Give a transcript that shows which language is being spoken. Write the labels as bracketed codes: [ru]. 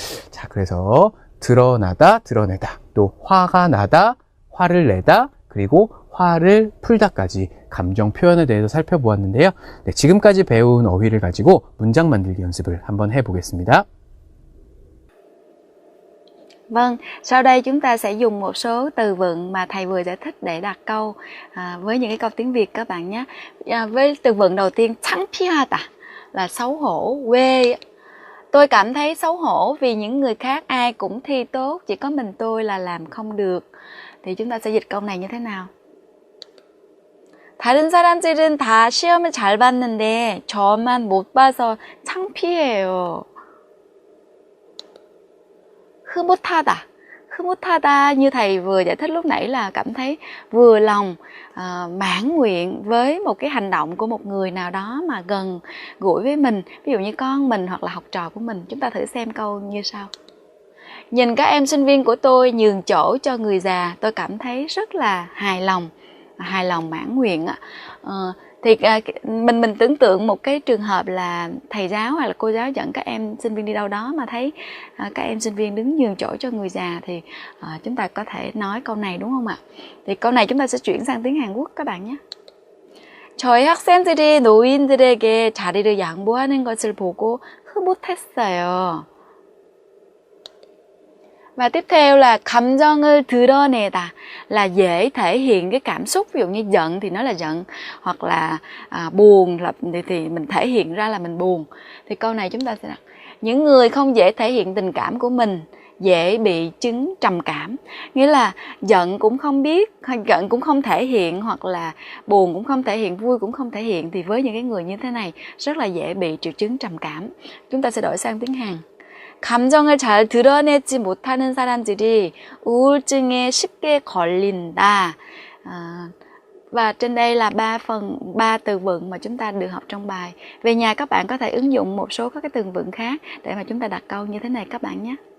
[ko] 자, 그래서 드러나다, 드러내다, 또 화가 나다, 화를 내다, 그리고 화를 풀다까지 감정 표현에 대해서 살펴보았는데요. 네, 지금까지 배운 어휘를 가지고 문장 만들기 연습을 한번 해보겠습니다. [vi] Vâng, sau đây chúng ta sẽ dùng một số từ vựng mà thầy vừa giải thích để đặt câu với những cái câu tiếng Việt các bạn nhé. Với từ vựng đầu tiên, 창피하다 là xấu hổ, quê. Tôi cảm thấy xấu hổ vì những người khác ai cũng thi tốt, chỉ có mình tôi là làm không được. Thì chúng ta sẽ dịch câu này như thế nào? [ko] 다른 사람들은 다 시험을 잘 봤는데 저만 못 봐서 창피해요. 흐뭇하다. [vi] 흐뭇하다 như thầy vừa giải thích lúc nãy là cảm thấy vừa lòng, mãn nguyện với một cái hành động của một người nào đó mà gần gũi với mình. Ví dụ như con mình hoặc là học trò của mình. Chúng ta thử xem câu như sau. Nhìn các em sinh viên của tôi nhường chỗ cho người già, tôi cảm thấy rất là hài lòng mãn nguyện ạ. Thì mình tưởng tượng một cái trường hợp là thầy giáo hoặc là cô giáo dẫn các em sinh viên đi đâu đó mà thấy các em sinh viên đứng nhường chỗ cho người già thì chúng ta có thể nói câu này đúng không ạ? Thì câu này chúng ta sẽ chuyển sang tiếng Hàn Quốc các bạn nhé. [ko] 저희 학생들이 노인들에게 자리를 양보하는 것을 보고 흐뭇했어요. [vi] Và tiếp theo là [ko] 감정을 드러내다, [vi] là dễ thể hiện cái cảm xúc. Ví dụ như giận thì nó là giận, hoặc là buồn thì mình thể hiện ra là mình buồn. Thì câu này chúng ta sẽ đặt những người không dễ thể hiện tình cảm của mình dễ bị chứng trầm cảm. Nghĩa là giận cũng không biết, giận cũng không thể hiện, hoặc là buồn cũng không thể hiện, vui cũng không thể hiện. Thì với những cái người như thế này rất là dễ bị triệu chứng trầm cảm. Chúng ta sẽ đổi sang tiếng Hàn. [ko] 감정을 잘 드러내지 못하는 사람들이 우울증에 쉽게 걸린다. [vi] Và trên đây là 3 từ vựng mà chúng ta được học trong bài. Về nhà các bạn có thể ứng dụng một số các cái từ vựng khác để mà chúng ta đặt câu như thế này các bạn nhé.